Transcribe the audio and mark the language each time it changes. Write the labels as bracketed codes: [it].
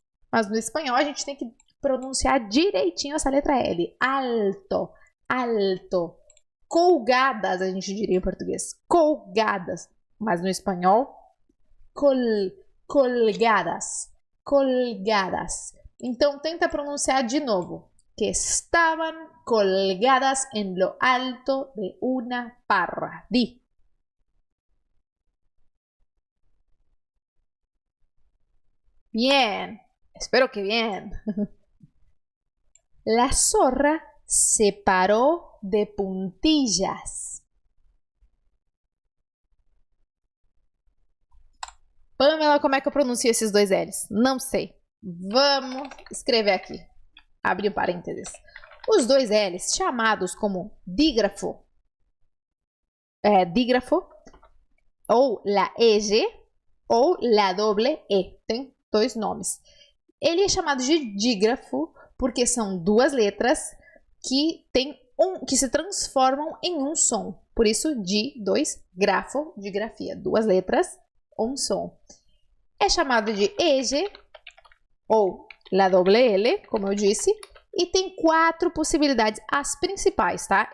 [pt] Mas no espanhol a gente tem que pronunciar direitinho essa letra L. Alto. Colgadas, a gente diria em português. Colgadas. Mas no espanhol, colgadas. Então, tenta pronunciar de novo. [es] Que estaban colgadas en lo alto de una parra. Di. Bien. Espero que bien. La zorra se paró de puntillas. [pt] Pamela, como é que eu pronuncio esses dois L's? Não sei. Vamos escrever aqui. Abre um parênteses. Os dois L's, chamados como dígrafo, ou la EG, ou la doble E. Tem dois nomes. Ele é chamado de dígrafo porque são duas letras que se transformam em um som. Por isso, grafo, de grafia. Duas letras, um som. É chamado de EG ou la doble L, como eu disse, e tem 4 possibilidades, as principais, tá?